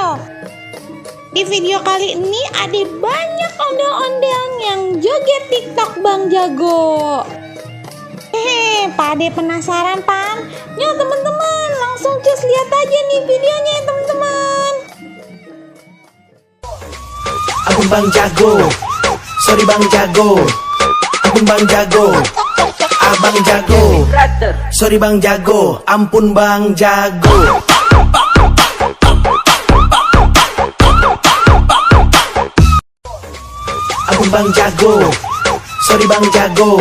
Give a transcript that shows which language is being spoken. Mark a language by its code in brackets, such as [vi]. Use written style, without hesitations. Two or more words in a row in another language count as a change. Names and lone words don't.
[id] Di video kali ini ada banyak ondel-ondel yang joget TikTok Bang Jago. [bew] Pade penasaran pan? [id] Yuk teman-teman, langsung cus lihat aja nih videonya ya teman-teman. Abang Bang Jago, sorry Bang Jago. Abang Bang Jago, Abang Jago, sorry Bang Jago, ampun Bang Jago. Abang Bang Jago, sorry Bang Jago.